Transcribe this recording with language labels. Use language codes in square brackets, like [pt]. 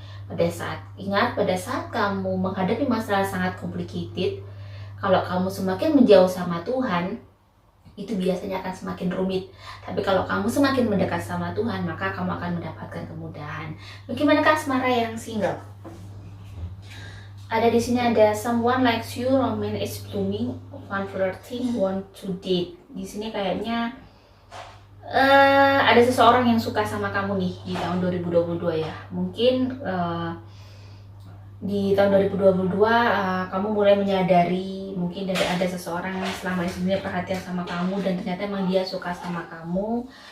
[id] Pada saat kamu menghadapi masalah sangat complicated, kalau kamu semakin menjauh sama Tuhan, itu biasanya akan semakin rumit. Tapi kalau kamu semakin mendekat sama Tuhan, maka kamu akan mendapatkan kemudahan. Bagaimana Kak asmara yang single? Ada di sini ada [en] someone likes you, romance is blooming, one flirting, want to date. [id] Di sini kayaknya ada seseorang yang suka sama kamu nih di tahun 2022 ya. Mungkin di tahun 2022 kamu mulai menyadari mungkin ada seseorang yang selama ini sebenarnya perhatian sama kamu dan ternyata emang dia suka sama kamu.